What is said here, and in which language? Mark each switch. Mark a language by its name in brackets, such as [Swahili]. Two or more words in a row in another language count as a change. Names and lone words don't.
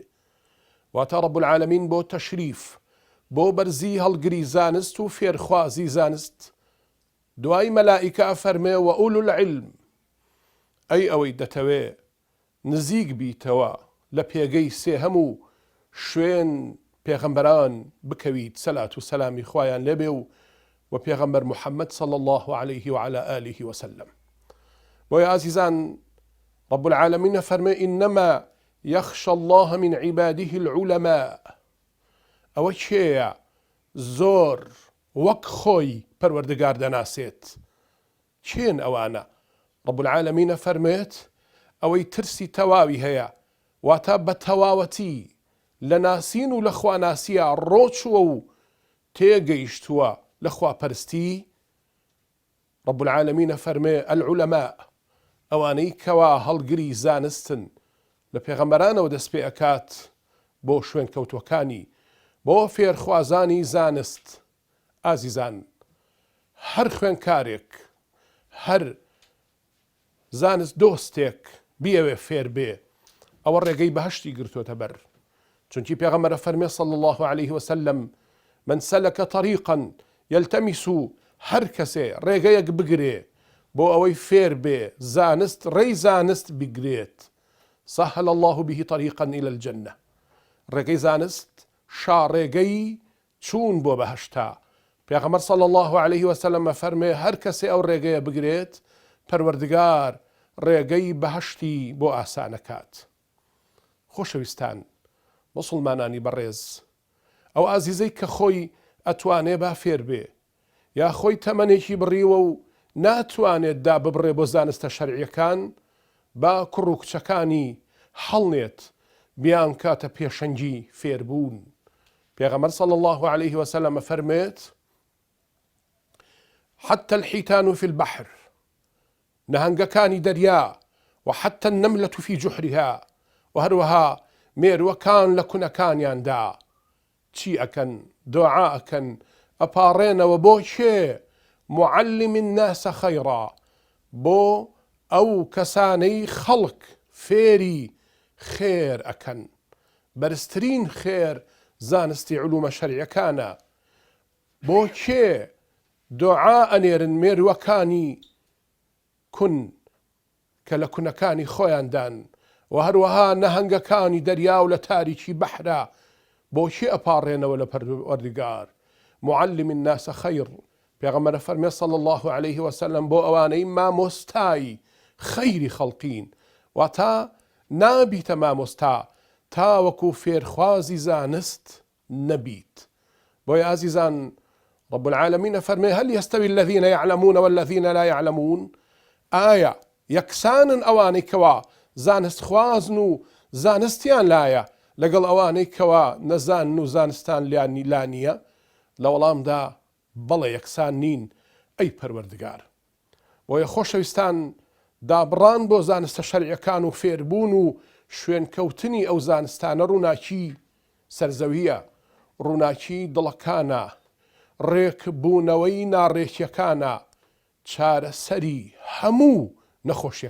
[Central Kurdish] واتە [Arabic] رب العالمین [Central Kurdish] بۆ تەشریف، بۆ بەرزی هەڵگری زانست و فێرخوازی زانست، دوای مەلائکە ئەفەرمێ و [Arabic] ئولو العلم، [Central Kurdish] ئەی ئەوەی دەتەوێ نزیک بیتەوە لە پێگەی سێهەم و شوێن پێغەمبەران بکەویت سەلات و سەلامی خوایان لێبێ و پێغەمبەر محەممەد [Arabic] صلى الله عليه وعلى آله وسلم. [Central Kurdish] بۆیە ئازیزان، [Arabic] رب العالمين فەرمێ إنما يخشى الله من عباده العلماء. [Central Kurdish] ئەوە کێیە زۆر وەک خۆی پەروەردگار دەناسێت؟ چێن ئەوانە؟ [Arabic] رب العالمين [Central Kurdish] فەرمێت ئەوەی ترسی تەواوی هەیە، واتە بە تەواوەتی لە ناسین و لە خواناسیە ڕۆچووە و تێگەیشتووە لە خواپەرستی. [Arabic] رب العالمين [Central Kurdish] فەرمێ العلماء، ئەوانەی کەوا هەڵگری زانستن لە پێغەمبەرانەوە دەست پێ ئەکات بۆ شوێنکەوتوەکانی، بۆ فێرخوازانی زانست. ئازیزان، هەر خوێنکارێک، هەر زانست دۆستێک بیەوێ فێر بێ، ئەوە ڕێگەی بەهشتی گرتوۆتە بەر. چونکی پێغەمبەر فەرمێ [Arabic] صلى الله عليه وسلم من سلك طريقا يلتمس، [Central Kurdish] هەر کەسێ ڕێگەیەک بگرێ بۆ ئەوەی فێر بێ زانست، ڕێی زانست بگرێت، [Arabic] سهل الله به طريقا إلى الجنة. [Central Kurdish] ڕێگەی زانست شاڕێگەی چوون بۆ بەهشتا. پێغەمبەر [Arabic] صلى الله عليه وسلم [Central Kurdish] فەرمێ هەر کەسێ ئەو ڕێگەیە بگرێت، پەروەردگار ڕێگەی بەهشتی بۆ ئاسانەکات. خۆشەویستان، مسلمانانی بەڕێز، ئەو ئازیزەی کە خۆی ئەتوانێ با فێر بێ، یا خۆی تەمەنێکی بڕیوە و ناتوانێت دا ببڕێ بۆ زانستە شەرعیەکان، با کوڕ و کچەکانی هەڵنێت بیان کاتە پێشەنگی فێربوون. [Arabic] پێغەمبەر صلى الله عليه وسلم فەرمێت حتى الحيتان في البحر، [Central Kurdish] نهنگەکانی دەریا، [Arabic] وحتى النملة في جحرها، [Central Kurdish] وهروها مێرووەکان لە کونەکانیاندا چی ئەکەن؟ دوعا ئەکەن، ئەپاڕێنەوە بۆ کێ؟ [Arabic] معلم الناس [Central Kurdish] خەیڕا، بۆ ئەو کەسانەی خەڵک فێری خێر ئەکەن. بەرزترین خێر زانستی علومە شەرعیەکانە. بۆ کێ دوعا ئەنێرن مێرووەکانی کون کە لە کونەکانی خۆیاندان، و هەروەها نەهەنگەکانی دەریا و لە تاریکی بەحرا بۆ کێ ئەپاڕێنەوە لە پەروەردگار؟ [Arabic] معلم الناس [Central Kurdish] خەیر. پێغەمبەر فەرمێ [Arabic] صلى الله عليه وسلم [Central Kurdish] بۆ ئەوانەی مامۆستای خەیری خەڵقین، واتە نابیتە مامۆستا تا وەکو فێرخوازی زانست نەبیت. بۆیە ئازیزان، [Arabic] رب العالمين فەرمێ هل يستوي الذين يعلمون والذين لا يعلمون؟ [Central Kurdish] ئایا یەکسانن ئەوانەی کەوا زانست خوازن و زانستیان لایە لەگەڵ ئەوانەی کەوا نەزان و زانستان لا نییە؟ لە وەڵامدا بەڵێ یەکسان نین، ئەی پەروەردگار. بۆیە خۆشەویستان، دابڕان بۆ زانستە شەرعیەکان و فێربوون و شوێنکەوتنی ئەو زانستانە ڕووناکی سەرزەویە، ڕووناکی دڵەکانە، ڕێکبوونەوەی ناڕێکیەکانە، چارەسەری هەموو نەخۆشیەکانە.